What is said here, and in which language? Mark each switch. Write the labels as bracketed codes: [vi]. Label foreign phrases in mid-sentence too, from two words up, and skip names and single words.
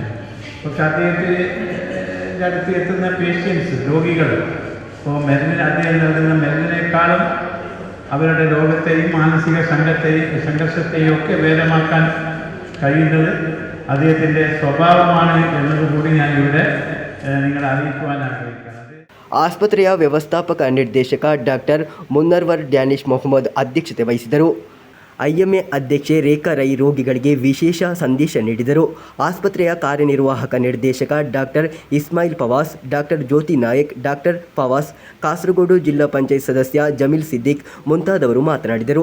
[ml] പക്ഷെ അദ്ദേഹത്തിൻ്റെ അടുത്ത് എത്തുന്ന പേഷ്യൻസ്, രോഗികൾ, ഇപ്പോൾ അദ്ദേഹം നൽകുന്ന മരുന്നിനേക്കാളും അവരുടെ രോഗത്തെയും മാനസിക സംഘർഷത്തെയും ഒക്കെ ഭേദമാക്കാൻ കഴിയുന്നത് അദ്ദേഹത്തിൻ്റെ സ്വഭാവമാണ് എന്നതുകൂടി ഞാൻ ഇവിടെ നിങ്ങളെ അറിയിക്കുവാൻ ആഗ്രഹിക്കുന്നത്. [kn] ಆಸ್ಪತ್ರೆಯ ವ್ಯವಸ್ಥಾಪಕ ನಿರ್ದೇಶಕ ಡಾಕ್ಟರ್ ಮುನ್ನರ್ವರ್ ಡ್ಯಾನಿಶ್ ಮೊಹಮ್ಮದ್ ಅಧ್ಯಕ್ಷತೆ ವಹಿಸಿದರು. ಐಎಂಎ ಅಧ್ಯಕ್ಷೆ ರೇಖಾ ರೈ ರೋಗಿಗಳಿಗೆ ವಿಶೇಷ ಸಂದೇಶ ನೀಡಿದರು. ಆಸ್ಪತ್ರೆಯ ಕಾರ್ಯನಿರ್ವಾಹಕ ನಿರ್ದೇಶಕ ಡಾಕ್ಟರ್ ಇಸ್ಮಾಯಿಲ್ ಪವಾಸ್, ಡಾಕ್ಟರ್ ಜ್ಯೋತಿ ನಾಯಕ್, ಡಾಕ್ಟರ್ ಪವಾಸ್, ಕಾಸರಗೋಡು ಜಿಲ್ಲಾ ಪಂಚಾಯತ್ ಸದಸ್ಯ ಜಮೀಲ್ ಸಿದ್ದಿಕ್ ಮುಂತಾದವರು ಮಾತನಾಡಿದರು.